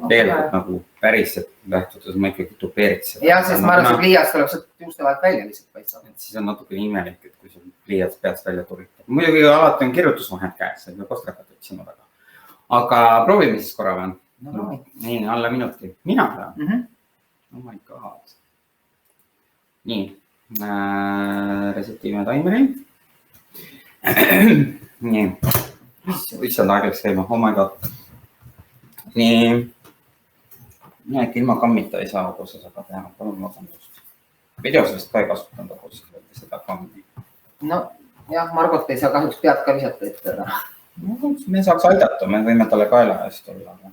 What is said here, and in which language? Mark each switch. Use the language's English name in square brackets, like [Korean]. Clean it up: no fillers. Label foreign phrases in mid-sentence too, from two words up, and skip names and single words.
[Estonian] Tegelikult nagu päris lähtudes ma ikkagi tupeeriks seda. Jah, sest ma arvan, see pliiats tuleb sealt juuste vahelt välja lihtsalt paistab. Siis on natuke imelik, et kui see pliiats peast välja turitab. Muidugi alati on kirjutusvahend käes, et me postrakat otsime taga. Aga proovime siis korra või? Nii, alla minuti. Mina või? [English] Oh my god. [Estonian] Nii, resetime taimeri. Nii. Issand aeg läks käima, [English] oh my god. [Estonian] Nii, ilma kammita ei saa hobusesaba teha, palun vabandust. Videos vist ka ei kasutanud hobusesaba seda kammi. No jah, Margot ei saa kahjuks pead ka visata ette. Me saaks aidata, me võime talle kaela eest olla.